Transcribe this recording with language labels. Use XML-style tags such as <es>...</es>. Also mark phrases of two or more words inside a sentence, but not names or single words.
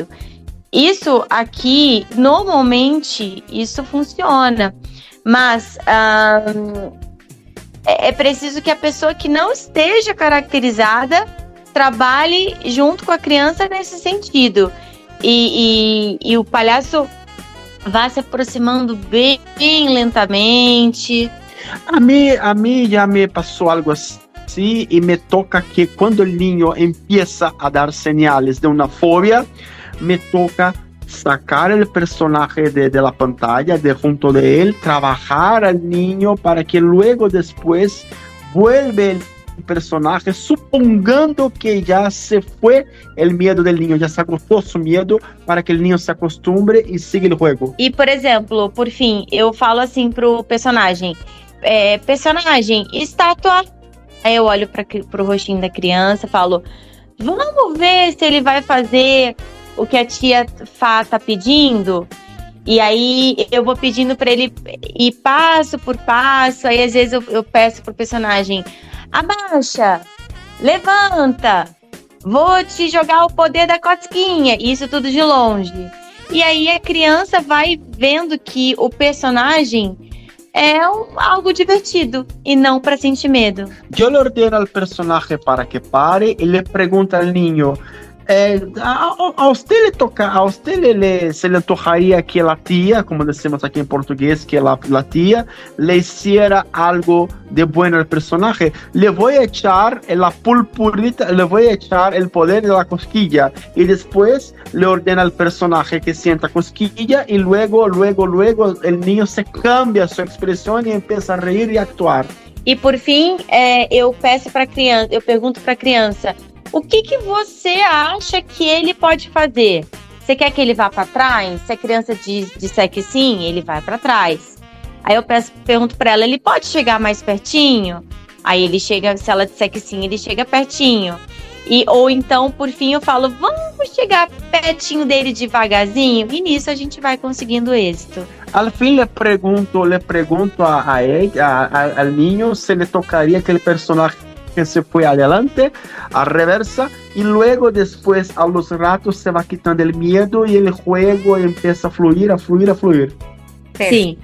<pt>Isso aqui, normalmente, isso funciona, mas é preciso que a pessoa que não esteja caracterizada trabalhe junto com a criança nesse sentido. E o palhaço vá se aproximando bem lentamente.</pt> <es>A mí ya me pasó algo así y me toca que cuando el niño empieza a dar señales de una fobia, me toca sacar el personaje de la pantalla, de junto de él, trabajar al niño para que luego después vuelve el personaje, supongando que ya se fue el miedo del niño, ya se agotó su miedo, para que el niño se acostumbre y siga el juego.</es> <pt>E, por exemplo, por fim, eu falo assim pro personagem, personagem, estátua. Aí eu olho pro rostinho da criança, falo, vamos ver se ele vai fazer o que a tia Fá tá pedindo. E aí eu vou pedindo para ele ir passo por passo. Aí às vezes eu peço pro personagem, abaixa, levanta, vou te jogar o poder da cosquinha. Isso tudo de longe. E aí a criança vai vendo que o personagem é algo divertido e não para sentir medo.</pt> <es>Eu le ordeno al personaje para que pare y le pregunta al niño, a usted se le antojaría que la tía, como decimos aquí en portugués, que la tía le hiciera algo de bueno al personaje. Le voy a echar la pulpurita, le voy a echar el poder de la cosquilla y después le ordena al personaje que sienta cosquilla y luego el niño se cambia su expresión y empieza a reír y a actuar.</es> <pt>E por fim, eu pergunto para a criança, o que você acha que ele pode fazer? Você quer que ele vá para trás? Se a criança disser que sim, ele vai para trás. Aí eu pergunto para ela, ele pode chegar mais pertinho? Aí ele chega, se ela disser que sim, ele chega pertinho. Ou então, por fim, eu falo, vamos chegar pertinho dele devagarzinho? E nisso a gente vai conseguindo êxito.</pt> <es>Al fin le pregunto al niño se le tocaría aquele personaje que se fue adelante, a reversa, y luego después a los ratos se va quitando el miedo y el juego empieza a fluir. Sí.</es>